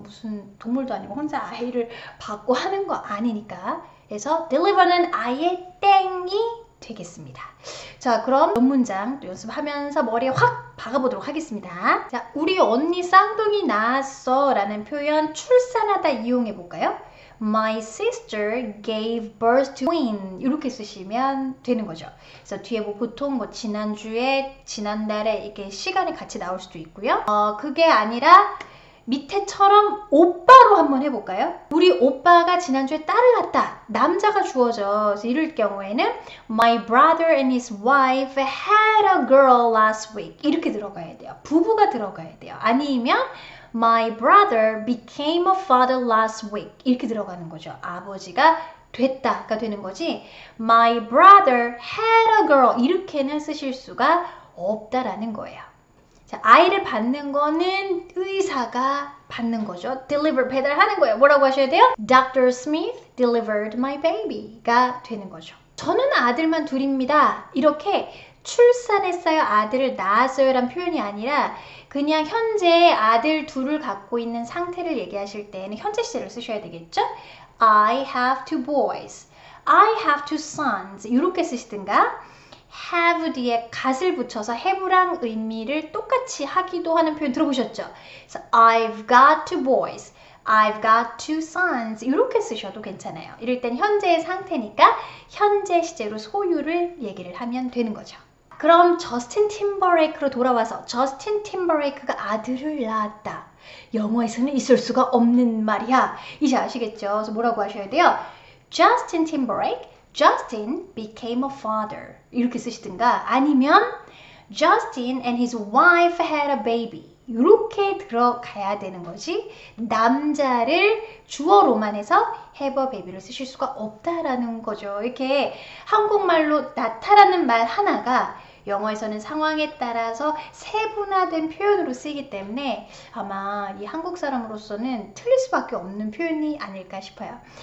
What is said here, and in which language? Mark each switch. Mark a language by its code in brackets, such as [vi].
[ko] 무슨 동물도 아니고 혼자 아이를 받고 하는 거 아니니까. 그래서 deliver는 아예 땡이 되겠습니다. 자, 그럼 문장 또 연습하면서 머리에 확 박아보도록 하겠습니다. 자, 우리 언니 쌍둥이 낳았어 라는 표현 출산하다 이용해 볼까요? [en] My sister gave birth to twin [ko] 이렇게 쓰시면 되는 거죠. 그래서 뒤에 뭐 보통 뭐 지난주에, 지난달에 이렇게 시간이 같이 나올 수도 있고요. 그게 아니라 밑에처럼 오빠로 한번 해볼까요? 우리 오빠가 지난주에 딸을 낳았다. 남자가 주어져. 그래서 이럴 경우에는 [en] My brother and his wife had a girl last week. [ko] 이렇게 들어가야 돼요. 부부가 들어가야 돼요. [en] 아니면 My brother became a father last week. [ko] 이렇게 들어가는 거죠. 아버지가 됐다가 되는 거지. [en] My brother had a girl. [ko] 이렇게는 쓰실 수가 없다라는 거예요. 자, 아이를 받는 거는 의사가 받는 거죠. deliver, 배달하는 거예요. 뭐라고 하셔야 돼요? Dr. [en] Smith delivered my baby가 [ko] 되는 거죠. 저는 아들만 둘입니다. 이렇게 출산했어요, 아들을 낳았어요 란 표현이 아니라 그냥 현재 아들 둘을 갖고 있는 상태를 얘기하실 때는 현재 시제를 쓰셔야 되겠죠? [en] I have two boys. I have two sons. [ko] 이렇게 쓰시든가 have 뒤에 gat을 붙여서 have랑 의미를 똑같이 하기도 하는 표현 들어보셨죠? [en] 그래서 I've got two boys. I've got two sons. [ko] 이렇게 쓰셔도 괜찮아요. 이럴 땐 현재의 상태니까 현재 시제로 소유를 얘기를 하면 되는 거죠. 그럼 저스틴 팀버레이크로 돌아와서 저스틴 팀버레이크가 아들을 낳았다. 영어에서는 있을 수가 없는 말이야. 이제 아시겠죠? 그래서 뭐라고 하셔야 돼요? [en] Justin Timberlake, Justin became a father. [ko] 이렇게 쓰시든가 아니면 [en] Justin and his wife had a baby. [ko] 이렇게 들어가야 되는 거지. 남자를 주어로만 해서 have a baby를 쓰실 수가 없다라는 거죠. 이렇게 한국말로 나타나는 말 하나가 영어에서는 상황에 따라서 세분화된 표현으로 쓰이기 때문에 아마 이 한국 사람으로서는 틀릴 수밖에 없는 표현이 아닐까 싶어요.